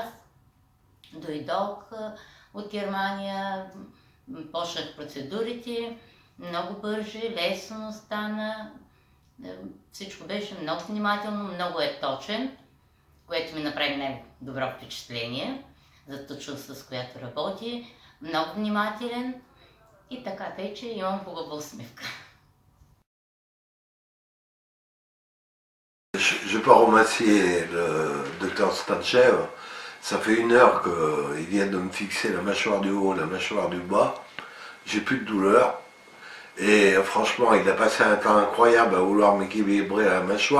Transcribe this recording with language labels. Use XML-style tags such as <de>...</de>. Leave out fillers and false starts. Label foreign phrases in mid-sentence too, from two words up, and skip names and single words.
<bg>Дойдох от Германия, почнах процедурите, много бърже, лесно стана. Всичко беше много внимателно, много е точен, което ми направи най-добро впечатление за точността, с която работи. Много внимателен и така, тъй че имам хубава усмивка.</bg> <fr>Je peux remercier le docteur Stanchev. Ça fait 1 heure qu'il vient de me fixer la mâchoire du haut, la mâchoire du bas. J'ai plus de douleur. Et franchement, il a passé un temps incroyable à vouloir m'équilibrer la mâchoire.</fr>